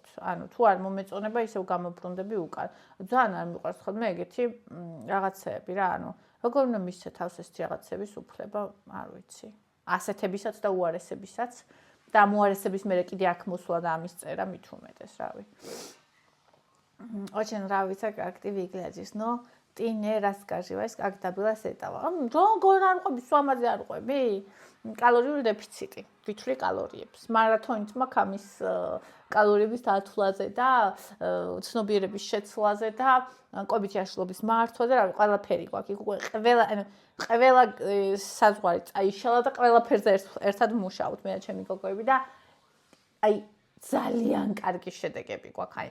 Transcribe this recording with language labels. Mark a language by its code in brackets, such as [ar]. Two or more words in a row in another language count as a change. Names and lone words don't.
[ka] ანუ თუ არ მომეწონება, ისევ გამობრუნდები უკან. ძალიან არ მიყვარს ხოლმე ეგეთი რაღაცეები რა, ანუ როგორ უნდა მისცე თავს ესეთი რაღაცების უფლება, არ ვიცი. ასეთებისაც და უარესებისაც. და მოარესების მერე კიდე აქ მოსვლა და ამის წერა მით უმეტეს, რავი. [ru] Очень нравится, как ты выглядишь, но ты не рассказываешь, как добилась этого. [ka] როგორ არ ყვები, სვამაზე არ ყვები? კალორიული დეფიციტი, ვიჩვლი კალორიებს. მარათონით მაქვს ამის კალორიების დათვლაზე და ცნობიერების შეცვლაზე და კვებით აშლობის მართვაზე, რავი, ყველაფერი გვაქვს. იქ ყველა საზღვარი წაიშალა და ყველაფერზე ერთად მუშაობთ მე და ჩემი გოგოები და აი ძალიან კარგი შედეგები გვაქვს.